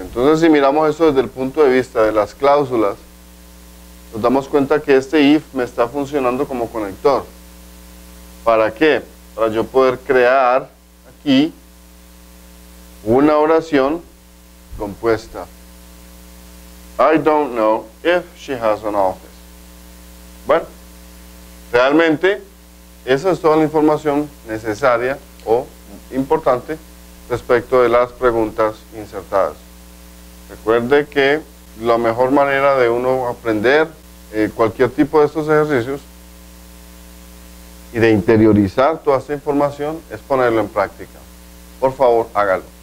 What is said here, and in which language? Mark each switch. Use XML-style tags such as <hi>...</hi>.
<es>Entonces, si miramos eso desde el punto de vista de las cláusulas, nos damos cuenta que este if me está funcionando como conector. ¿Para qué? Para yo poder crear aquí una oración compuesta.</es> <en>I don't know if she has an office.</en> <es>Bueno, realmente esa es toda la información necesaria o importante respecto de las preguntas insertadas. Recuerde que la mejor manera de uno aprender cualquier tipo de estos ejercicios y de interiorizar toda esta información es ponerlo en práctica. Por favor, hágalo.</es>